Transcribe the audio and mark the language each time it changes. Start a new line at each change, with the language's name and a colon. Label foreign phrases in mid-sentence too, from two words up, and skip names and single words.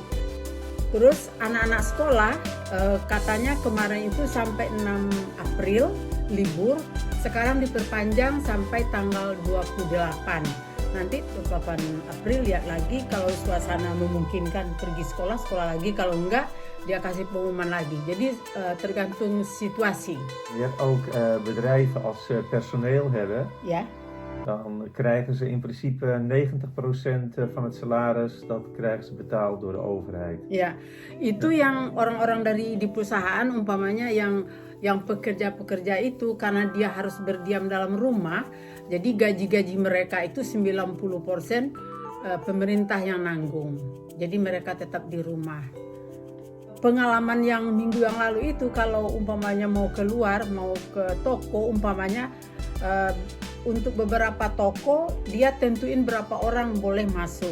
Indonesian: Terus anak-anak sekolah katanya kemarin itu sampai 6 April libur, sekarang diperpanjang sampai tanggal 28. Nanti 28 April lihat lagi, kalau suasana memungkinkan pergi sekolah lagi, kalau enggak dia kasih pengumuman lagi. Jadi tergantung situasi.
Dutch: Je hebt ook bedrijven als ze personeel hebben.
Indonesian: Ya.
Dutch: Dan krijgen ze in principe 90% van het salaris, dat krijgen ze betaald door de overheid.
Indonesian: Ya, itu yang orang-orang dari di perusahaan umpamanya yang pekerja-pekerja itu karena dia harus berdiam dalam rumah, jadi gaji-gaji mereka itu 90% pemerintah yang nanggung. Jadi mereka tetap di rumah. Pengalaman yang minggu yang lalu itu kalau umpamanya mau keluar, mau ke toko umpamanya, untuk beberapa toko dia tentuin berapa orang boleh masuk.